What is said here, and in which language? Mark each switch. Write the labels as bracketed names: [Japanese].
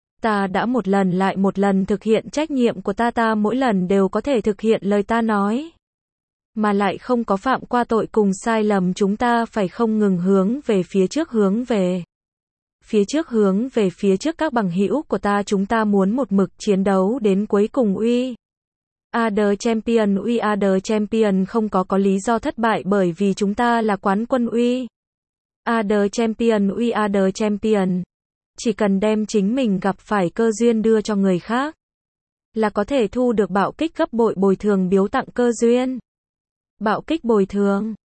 [Vietnamese] ta đã một lần lại một lần thực hiện trách nhiệm của ta, ta mỗi lần đều có thể thực hiện lời ta nói. Mà lại không có phạm qua tội cùng sai lầm, chúng ta phải không ngừng hướng về phía trước, hướng về phía trước, hướng về phía trước. Các bằng hữu của ta, chúng ta muốn một mực chiến đấu đến cuối cùng. [English] We are the champion, we are the champion. [Vietnamese] Không có lý do thất bại, bởi vì chúng ta là quán quân. [English] We are the champion, we are the champion. [Vietnamese] Chỉ cần đem chính mình gặp phải cơ duyên đưa cho người khác là có thể thu được bạo kích gấp bội, bồi thường biếu tặng cơ duyên. Bạo kích bồi thường.